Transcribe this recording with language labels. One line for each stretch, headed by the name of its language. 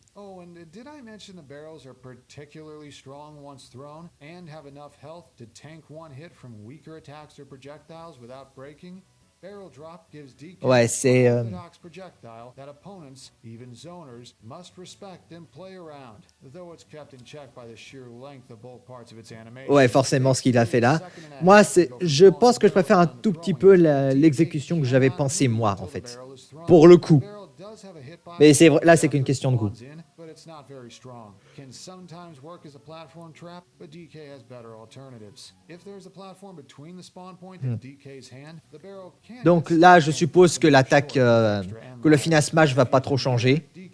English: Oh, and did I mention the barrels are particularly strong once thrown, and have enough health to tank one hit from weaker attacks or projectiles without breaking? Barrel drop gives DK an orthodox projectile that opponents, even zoners, must respect and play around, though it's kept in check by the sheer length of both parts of its animation.
French: Ouais, forcément, ce qu'il a fait là. Moi, je pense que je préfère un tout petit peu l'exécution que j'avais pensé moi, en fait. Pour le coup. Mais là, c'est qu'une question de goût.
English: It's not very strong. Can sometimes work as a platform trap, but DK has better alternatives. If there's a platform between the spawn point and DK's hand, the barrel can't.
French: Donc là, je suppose que l'attaque, que le final smash va pas trop changer.